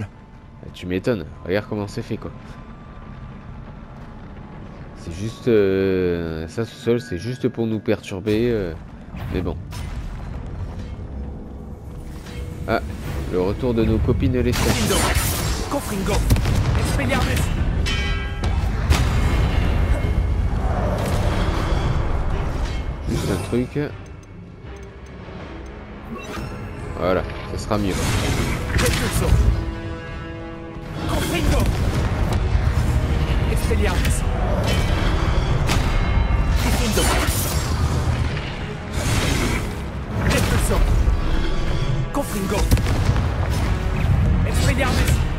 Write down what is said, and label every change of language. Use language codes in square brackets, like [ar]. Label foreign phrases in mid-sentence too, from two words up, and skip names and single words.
[fr] Tu m'étonnes. Regarde comment c'est fait, quoi. C'est juste... ça, ce sol, c'est juste pour nous perturber. Mais bon. Ah, le retour de nos copines les statues. Confringo. Expelliarmus. Juste un truc. Voilà, ça sera mieux. Repulso. Confringo. Expelliarmus. Diffindo. Repulso. Confringo. Expelliarmus.